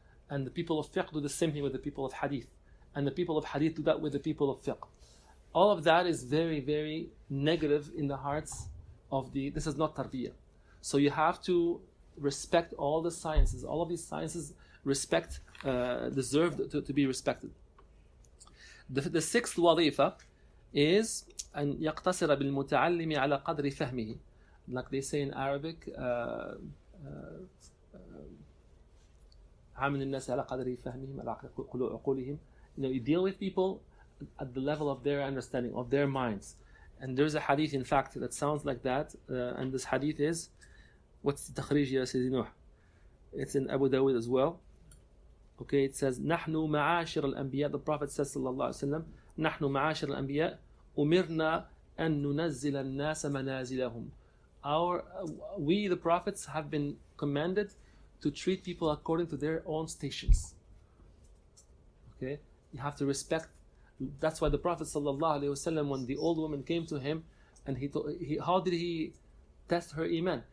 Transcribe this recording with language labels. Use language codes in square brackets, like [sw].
[en] And the people of fiqh do the same thing with the people of hadith. And the people of hadith do that with the people of fiqh. All of that is very, very negative in the hearts of this is not tarbiyah. So you have to respect all the sciences. All of these sciences deserve to be respected. The sixth [ar] وظيفة [en] is [ar] أن يقتصر بالمتعلم على قدر فهمه. [en] Like they say in Arabic, [ar] عامل الناس على قدر فهمهم على عقولهم. [en] You deal with people at the level of their understanding, of their minds. And there's a hadith, in fact, that sounds like that. And this hadith is, what's the takhrij ya Sayyidi Nuh? It's in Abu Dawud as well. Okay, it says, [ar] نحن معاشر الأنبياء. [en] The Prophet says, [ar] sallallahu alaihi wasallam, نحن معاشر الأنبياء أمرنا أن ننزل الناس منازلهم. [en] We, the prophets, have been commanded to treat people according to their own stations. Okay, you have to respect. That's why the Prophet sallallahu alaihi wasallam, when the old woman came to him, and how did he test her iman?